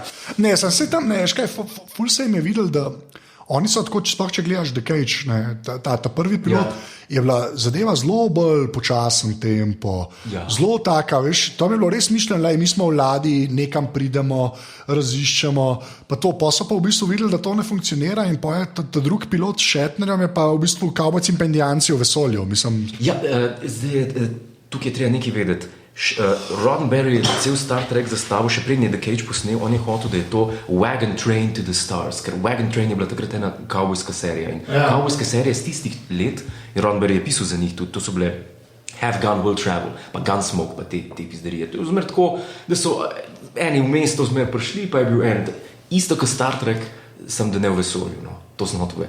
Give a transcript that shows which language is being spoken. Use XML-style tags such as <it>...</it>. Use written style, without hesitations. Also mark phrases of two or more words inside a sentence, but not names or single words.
<sl>Ne, sem se tam, ful se jim je videl, da oni so tako, če gledaš The Cage, ta prvi pilot, je bila zadeva zelo bolj počasen tempo, zelo taka, veš, to mi je bilo res mišljeno, mi smo v ladji, nekam pridemo, raziščemo, pa so pa v bistvu videli, da to ne funkcionira in pa je ta drug pilot s Shatnerjem je pa v bistvu kavbojci in pendijanci v vesolju, mislim. Ja, zdaj, tukaj je treba nekaj vedeti. Roddenberry je cel Star Trek zastavil, še prednji je The Cage posnel, on je hotel, da je to Wagon Train to the Stars, ker Wagon Train je bila takrat ena kavbojska serija in kavbojska serija z tistih let, in Roddenberry je pisal za njih tudi, to so bile Have Gun Will Travel, pa Gunsmoke, pa te pizderije. To je zmer tako, da so eni v mesto zmer prišli, pa je bil en, isto kot Star Trek, sem da ne v vesolju, no, to sem hotel.</sl>